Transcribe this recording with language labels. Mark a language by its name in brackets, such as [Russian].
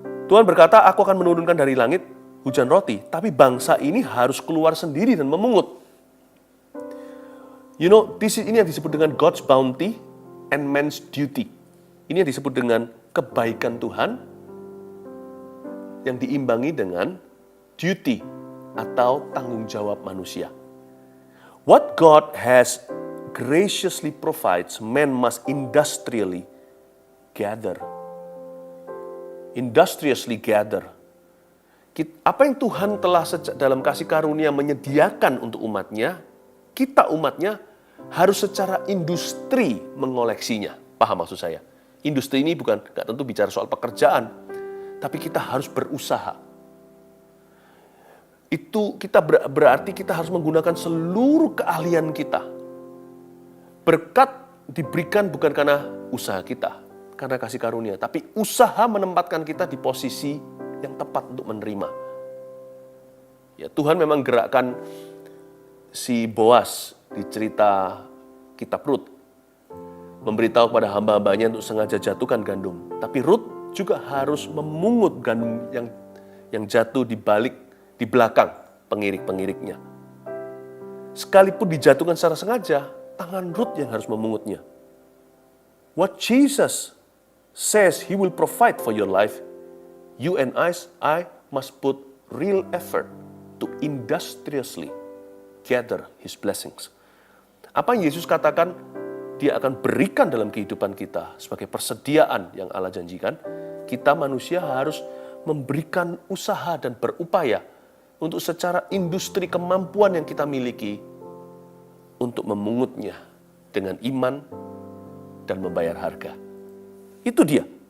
[Indonesian] Tuhan berkata, aku akan menurunkan dari langit hujan roti, tapi bangsa ini harus keluar sendiri dan memungut. [English] You know, [Indonesian] ini yang disebut dengan [English] God's bounty and man's duty. [Indonesian] Ini yang disebut dengan kebaikan Tuhan yang diimbangi dengan duty atau tanggung jawab manusia. [English] What God has graciously provides, man must industriously gather. Industriously gather. [Indonesian] Apa yang Tuhan telah dalam kasih karunia menyediakan untuk umatnya, kita umatnya harus secara industri mengoleksinya. Paham maksud saya? Industri ini nggak tentu bicara soal pekerjaan, tapi kita harus berusaha. Itu kita berarti kita harus menggunakan seluruh keahlian kita. Berkat diberikan bukan karena usaha kita, karena kasih karunia, tapi usaha menempatkan kita di posisi yang tepat untuk menerima. Ya, Tuhan memang gerakkan si Boas di cerita kitab Rut, memberitahu kepada hamba-hambanya untuk sengaja jatuhkan gandum. Tapi Rut juga harus memungut gandum yang jatuh di belakang pengirik-pengiriknya. Sekalipun dijatuhkan secara sengaja, tangan Rut yang harus memungutnya. [English] What Jesus says He will provide for your life, you and I must put real effort to industriously gather His blessings. [Indonesian] Apa yang Yesus katakan Dia akan berikan dalam kehidupan kita sebagai persediaan yang Allah janjikan, kita manusia harus memberikan usaha dan berupaya untuk secara industri kemampuan yang kita miliki untuk memungutnya dengan iman dan membayar harga. Itu dia.